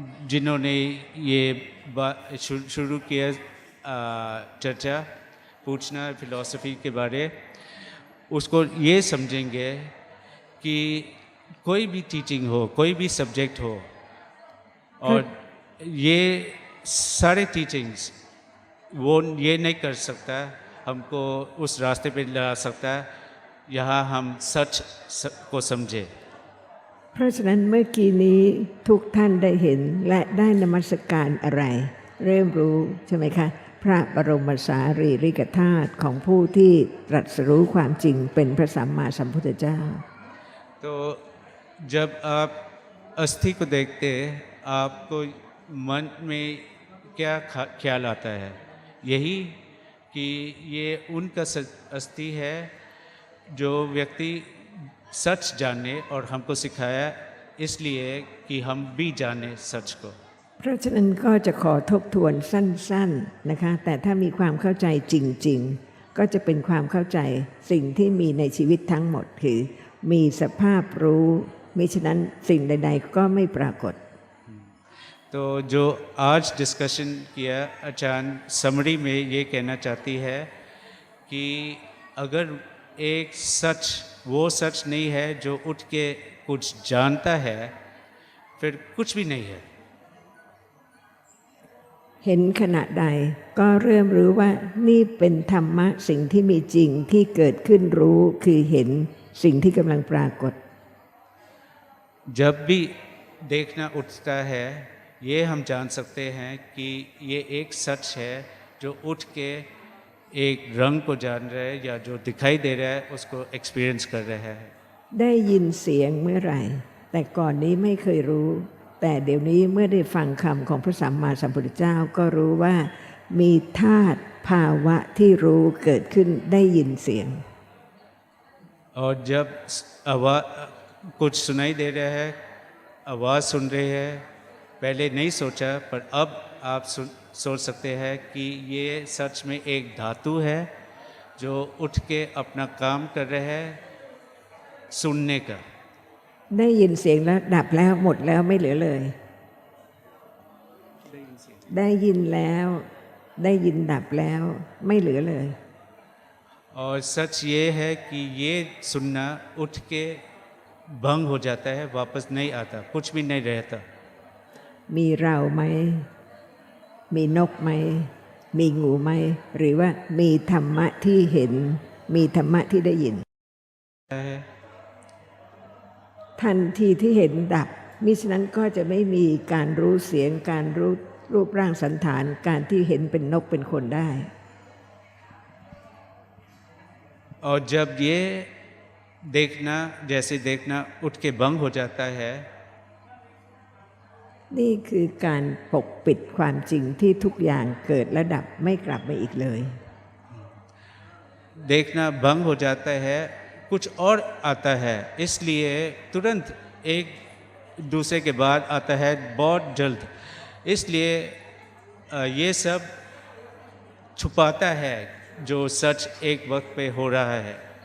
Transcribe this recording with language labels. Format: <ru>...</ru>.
<hi>जिन्होंने ये बात शुरू किया चर्चा पूछना फिलॉसफी के बारे, उसको ये समझेंगे कि कोई भी टीचिंग हो, कोई भी सब्जेक्ट हो, और ये सारे टीचिंग्स वो ये नहीं कर सकता हमको उस रास्ते पे ला सकता, यहाँ हम सच को समझे।</hi> <th>เพราะฉะนั้นเมื่อกี้นี้ทุกท่านได้เห็นและได้นมัสการอะไร เริ่มรู้ใช่ไหมคะพระบรมสารีริกธาตุของผู้ที่ตรัสรู้ความจริงเป็นพระสัมมาสัมพุทธเจ้า</th> <hi>तो जब आप अस्थि को देखते आपको मन में क्या ख्याल आता है? यही कि ये उनका अस्थि है जो व्यक्ति सच जाने और हमको सिखाया इसलिए कि हम भी जाने सच को।</hi> <th>เพราะฉะนั้นก็จะขอทบทวนสั้นๆนะคะแต่ถ้ามีความเข้าใจจริงๆก็จะเป็นความเข้าใจสิ่งที่มีในชีวิตทั้งหมดคือมีสภาพรู้มิฉะนั้นสิ่งใดๆก็ไม่ปรากฏ</th> <hi>तो जो आज डिस्कशन किया आचार्य समरी में ये कहना चाहती है कि अगर एक सच वो सच नहीं है जो उठ के कुछ जानता है, फिर कुछ भी नहीं है।</hi> <th>เห็นขณะใดก็เริ่มรู้ว่านี่เป็นธรรมะสิ่งที่มีจริงที่เกิดขึ้นรู้คือเห็นสิ่งที่กำลังปรากฏ</th> <hi>जब भी देखना उठता है ये हम जान सकते हैं कि ये एक सच है जो उठ के एक रंग को जान रहा है या जो दिखाई दे रहा है उसको एक्सपीरियंस कर रहा है।</hi> <th>ได้ยินเสียงเมื่อไหร่แต่ก่อนนี้ไม่เคยรู้แต่เดี๋ยวนี้เมื่อได้ฟังคำของพระสัมมาสัมพุทธเจ้าก็รู้ว่ามีธาตุภาวะที่รู้เกิดขึ้นได้ยินเสียง</th> <hi>और जब आवाज़ कुछ सुनाई दे रहा है, आवाज़ सुन रहे हैं, पहले नहीं सोचा पर अब आप सोच सकते हैं कि ये सच में एक धातु है जो उठ के अपना काम कर रहा है सुनने का।</hi> <th>ได้ยินเสียงแล้วดับแล้วหมดแล้วไม่เหลือเลย ได้ยินเสียง ได้ยินแล้วได้ยินดับแล้ว ไม่เหลือเลย</th> <hi>और सच ये है कि ये सुनना उठ के भंग हो जाता है, वापस नहीं आता, कुछ भी नहीं रहता।</hi> <th>มีเราไหม มีนกไหม มีงูไหม หรือว่ามีธรรมะที่เห็น มีธรรมะที่ได้ยิน</th> <hi>है</hi> <th>ทันทีที่เห็นดับมิฉะนั้นก็จะไม่มีการรู้เสียงการรู้รูปร่างสันฐานการที่เห็นเป็นนกเป็นคนได้</th> <hi>और जब ये देखना जैसे देखना उठ के भंग हो जाता है,</hi> <th>นี่คือการปกปิดความจริงที่ทุกอย่างเกิดและดับไม่กลับมาอีกเลย</th> <hi>देखना भंग हो जाता है, कुछ और आता है, इसलिए तुरंत एक दूसरे के बाद आता है बहुत जल्द, इसलिए ये सब छुपाता है जो सच एक वक्त पे हो रहा है।</hi>